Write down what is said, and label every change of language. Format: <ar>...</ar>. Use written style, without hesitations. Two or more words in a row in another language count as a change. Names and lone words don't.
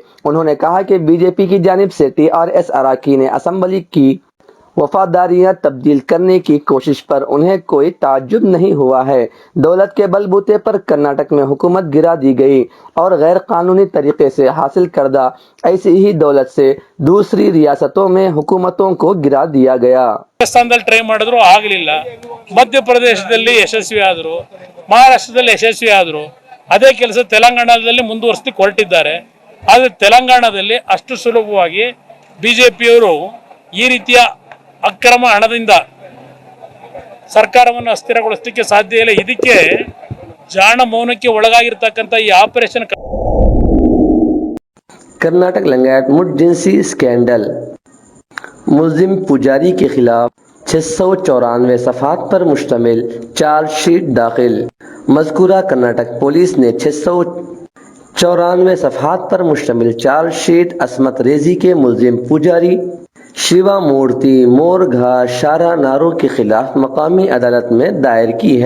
<ur>انہوں نے کہا کہ بی جے پی کی جانب سے TRS ارکان اسمبلی کی وفاداریاں تبدیل کرنے کی کوشش پر انہیں کوئی تعجب نہیں ہوا ہے. دولت کے بلبوتے پر کرناٹک میں حکومت گرا دی گئی اور غیر قانونی طریقے سے حاصل کردہ ایسی ہی دولت سے دوسری ریاستوں میں حکومتوں کو گرا دیا گیا.</ur> <kn>ರಾಜಸ್ಥಾನದಲ್ಲಿ ಟ್ರೈ ಮಾಡಿದ್ರು ಆಗಲಿಲ್ಲ, ಮಧ್ಯಪ್ರದೇಶದಲ್ಲಿ ಯಶಸ್ವಿ ಆದರು, ಮಹಾರಾಷ್ಟ್ರದಲ್ಲಿ ಯಶಸ್ವಿ ಆದರು, ಅದೇ ಕೆಲಸ ತೆಲಂಗಾಣದಲ್ಲಿ ಮುಂದುವರಿಸಲಿಕ್ಕೆ ಹೊರಟಿದ್ದಾರೆ। ಆದರೆ ತೆಲಂಗಾಣದಲ್ಲಿ ಅಷ್ಟು ಸುಲಭವಾಗಿ ಬಿಜೆಪಿಯವರು ಈ ರೀತಿಯ ಅಕ್ರಮ ಹಣದಿಂದ ಸರ್ಕಾರವನ್ನು ಅಸ್ಥಿರಗೊಳಿಸಲಿಕ್ಕೆ ಸಾಧ್ಯ ಇಲ್ಲ। ಇದಕ್ಕೆ ಜಾಣ ಮೌನಕ್ಕೆ ಒಳಗಾಗಿರತಕ್ಕಂತ ಈ ಆಪರೇಷನ್</kn> <ur>کرناٹک لنگایت مٹھ جنسی اسکینڈل. ملزم پجاری کے خلاف 694 صفحات پر مشتمل چارجشیٹ داخل. مذکورہ کرناٹک پولیس نے 694 صفحات پر مشتمل چارجشیٹ عصمت ریزی کے ملزم پجاری شیوا مورتی مورگھا شارا نارو کے خلاف مقامی عدالت میں دائر کی ہے.</ur>